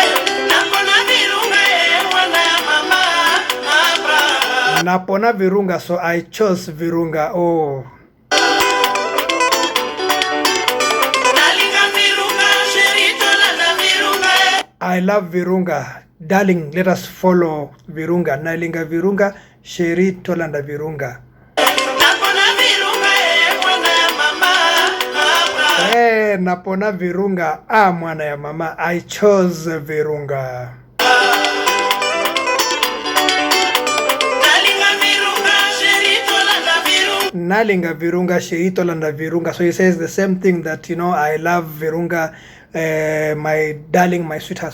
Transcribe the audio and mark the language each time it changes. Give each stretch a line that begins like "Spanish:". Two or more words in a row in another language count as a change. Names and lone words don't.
Lingala: Napona Virunga,
English: so I chose Virunga. Oh. I love Virunga. Darling, let us follow Virunga.
Lingala: Nalinga Virunga, Sherito Landa Virunga. Hey, napona Virunga, mwana ya mama.
English: I chose Virunga.
Lingala: Nalinga Virunga, Sherito Landa Virunga.
English: So he says the same thing, that, you know, I love Virunga, my darling, my sweetheart.